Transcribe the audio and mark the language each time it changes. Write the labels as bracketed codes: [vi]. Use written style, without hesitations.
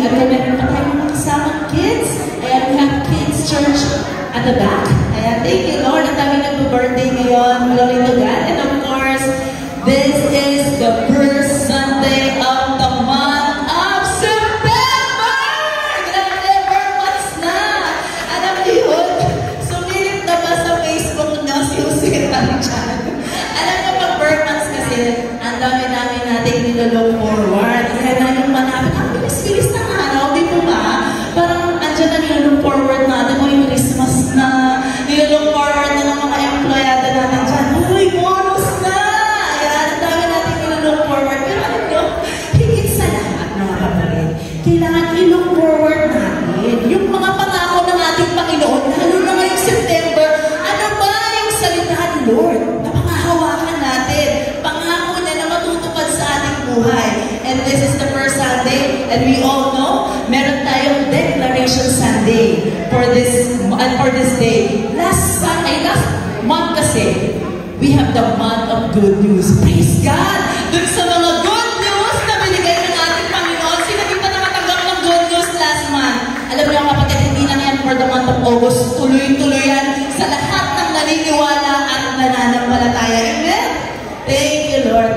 [tl] At kami pa tayo mga kasamang kids. [en] Ayan, we have kids church at the back. Ayan, thank you, Lord. [tl] Ang dami nag-birthday ngayon. [en] Glory to God. And of course, this is the first Sunday of the month of September! [tl] Grabe, months na! Alam niyo yun? Sumilit na ba sa Facebook niya si Jose Tanchan? Alam niyo, pag birth months kasi, ang dami-dami natin nilolook forward. Kaya na yung manapit, ang bilis-bilis ng araw, di po ba? Parang andyan na nilolook forward natin, o yung Christmas na, nilolook forward na ng mga empleyado natin dyan. Uy, bonus na! Ayan, ang dami natin nilolook forward. Pero ano nyo, higit sa lahat, mga kapatid, kailangan i-look forward natin. Yung mga pangako ng ating Panginoon, lalo na ngayong September, ano ba yung salita ni Lord na pangahawakan natin? Pangako niya na matutupad sa ating buhay. [en] And this is the first Sunday, and we all know, [tl] meron tayong [en] Declaration Sunday for this day. Last month kasi, we have the month of good news. Praise God! [tl] Dun sa mga good news na binigay ng ating Panginoon, sino di pa nakatanggap ng good news [en] last month? [tl] Alam niyo kapatid, hindi lang yan [en] for the month of August. [tl] Tuloy-tuloy yan sa lahat ng naniniwala at nananampalataya. Amen? [en] Thank you, Lord.